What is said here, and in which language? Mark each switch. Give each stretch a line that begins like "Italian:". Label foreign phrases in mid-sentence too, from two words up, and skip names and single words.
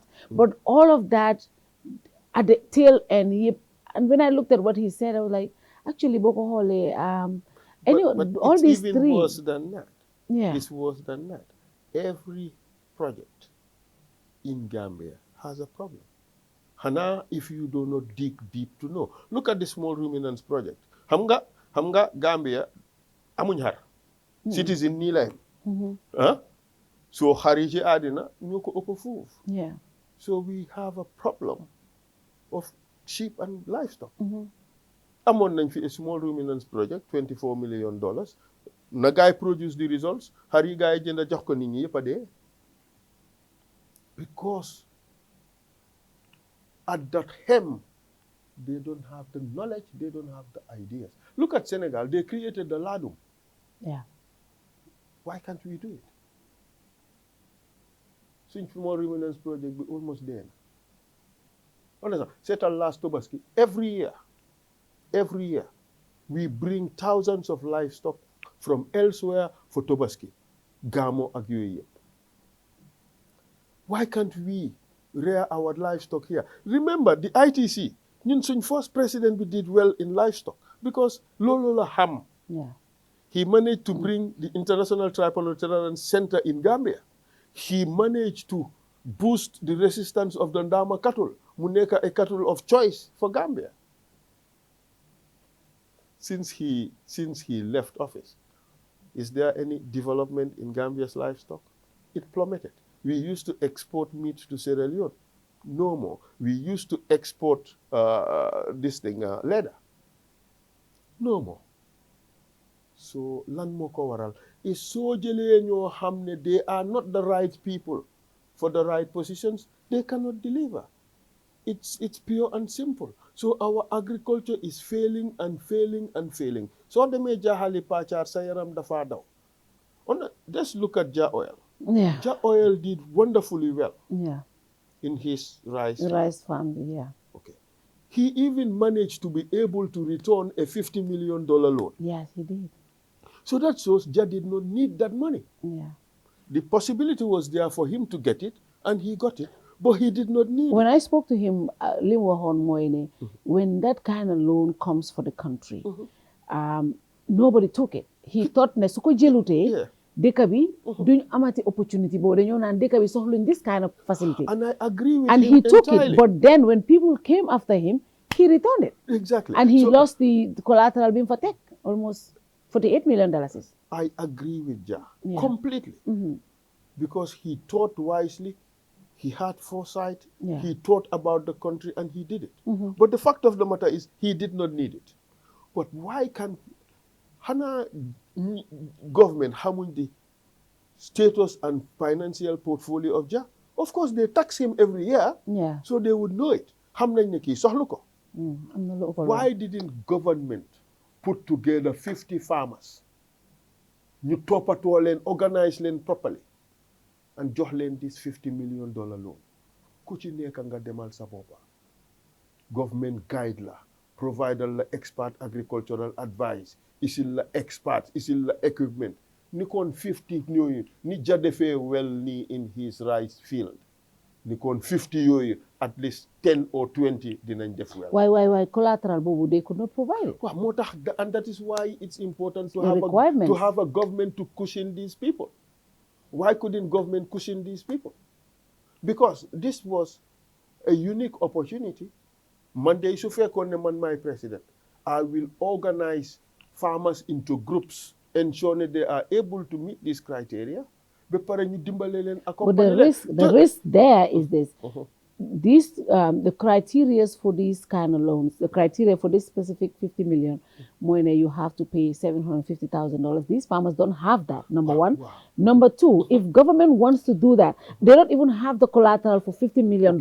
English: But all of that, at the tail end, and when I looked at what he said, I was like, actually, Boko Hole, all these three. It's even worse than that. Yeah. It's worse than that. Every project in Gambia has a problem. Hana, if you do not dig deep to know. Look at the small ruminants project.
Wolof: Hamga Gambia amuñ xar. Citizen nii la yem. So xari ci àddina ñoo ko ëpp foofu.
English: Yeah. So we have a problem of sheep and livestock.
Wolof: Amoon nañ fi
English: a small ruminants project, $24 million.
Wolof: Na guy
English: produce the results.
Wolof: Xar yi guy jënd jox ko nit ñi yëpp a dee.
English: Because at that hem, they don't have the knowledge, they don't have the ideas. Look at Senegal, they created the ladum. Yeah. Why can't we do it? Since small ruminants project, we're almost there. Understand? Settle last Tobaski. Every year, we bring thousands of livestock from elsewhere for Tobaski. Gamo ak yooyu yëpp. Why can't we rear our livestock here? Remember, the ITC,
Wolof: ñun suñ
English: first president, we did well in livestock because
Wolof: loolu la xam.
English: Yeah. He managed to bring the International Tripod Center in Gambia. He managed to boost the resistance of the Ndama cattle.
Wolof: Mu nekk
English: a cattle of choice for Gambia. Since he left office, is there any development in Gambia's livestock? It plummeted. We used to export meat to Sierra Leone. No more. We used to export this thing, leather. No more. So
Wolof: lan moo ko waral is soo jëlee ñoo xam ne
English: they are not the right people for the right positions, they cannot deliver. It's pure and simple. So our agriculture is failing and failing and failing.
Wolof: So demee jaaxali pàccaar sa yaram dafa daw.
English: Just look at Ja Oil. Yeah. Ja Oil did wonderfully well Yeah. in his rice. Rice family, yeah. Okay. He even managed to be able to return a $50 million loan. Yes, he did. So that shows Ja did not need that money. Yeah. The possibility was there for him to get it, and he got it, but he did not need When it. I spoke to him, Limbo Moine, when that kind of loan comes for the country, nobody took it. He thought
Wolof: ne suko jelute,
English: Yeah.
Wolof: deka bi duñ amati opportunity bo dañu nan deka bi soxluñ
English: this kind of facility. And I agree with And him he took entirely. it, but then when people came after him, he returned it. Exactly. And he So lost the collateral being for tech, almost $48 million. I agree with Ja Yeah. completely. Because he thought wisely, he had foresight, Yeah. he thought about the country, and he did it. But the fact of the matter is, he did not need it. But why can't Hana government xamuñ the status and financial portfolio of Ja? Of course, they tax him every year, Yeah. so they would know it.
Wolof: Xam nañ ne kii soxlu ko.
English: I'm not looking for Why didn't government put together 50 farmers? You
Wolof: toppatoo leen,
English: organize leen properly, and
Wolof: jox leen
English: this $50 million loan.
Wolof: Ku ci nekk nga demal sa boppa.
English: Government guide la, provide la expert agricultural advice,
Wolof: isil la experts, isil la equipment. Ni kon 50 ñooyu, ni Ja defee well ni
English: in his rice field.
Wolof: Ni kon 50 yooyu,
English: at least 10 or 20 dinañ def well. Why collateral bobu they could not provide it. Well,
Wolof: moo tax
English: and that is why it's important to The have requirements. to have a government to cushion these people. Why couldn't government cushion these people? Because this was a unique opportunity. Monday,
Wolof: su fekkoon ne man
English: my president, I will organize farmers into groups, ensure they are able to meet these criteria.
Wolof: Ba pare ñu dimbale leen
English: But
Wolof: accompagner leen.
English: the risk there is this. These the criteria for these kind of loans, the criteria for this specific 50 million, Moine, you have to pay $750,000. These farmers don't have that, number one. Wow. Number two, if government wants to do that, they don't even have the collateral for $50 million.